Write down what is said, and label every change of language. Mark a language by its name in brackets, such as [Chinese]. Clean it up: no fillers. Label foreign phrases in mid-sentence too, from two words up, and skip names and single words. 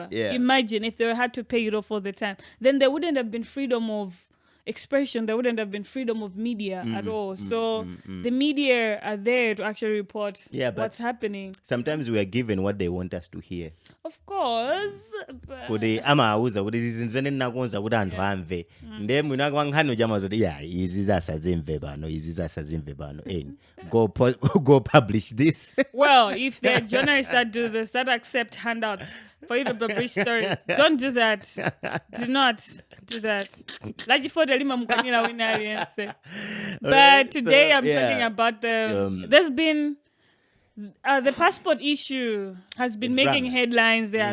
[English] Yeah. Imagine if they had to pay it off all the time. Then there wouldn't have been freedom of expression. There wouldn't have been freedom of media at all. So the media are there to actually report what's happening. Sometimes we are given what they want us to hear. Of course. [Nyanja] Kuti amauza kuti izi zimene nakonza kuti anthu amve nde mwina kwankhani chama zoti izi zasazimve pano [English] go publish this. Well, if there are journalists that do this, that accept handouts for you to publish stories, don't do that. Do not do that. But today I'm talking about there's been the passport issue has been making headlines there.